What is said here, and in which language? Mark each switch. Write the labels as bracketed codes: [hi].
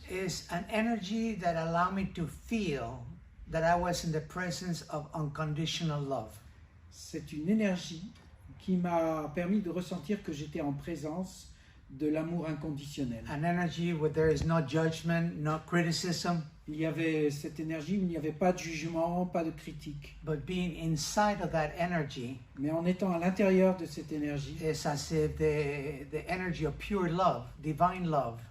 [en] Is an energy that allowed me to feel that I was in the presence of unconditional love. [fr] C'est une énergie qui m'a permis de ressentir que j'étais en présence de l'amour inconditionnel. [en] An energy where there is no judgment, no criticism, [fr] Il y avait cette énergie où il n'y avait pas de jugement, pas de critique. [en] but being inside of that energy [fr] Mais en étant à l'intérieur de cette énergie, [en] is as if the energy of pure love, divine love.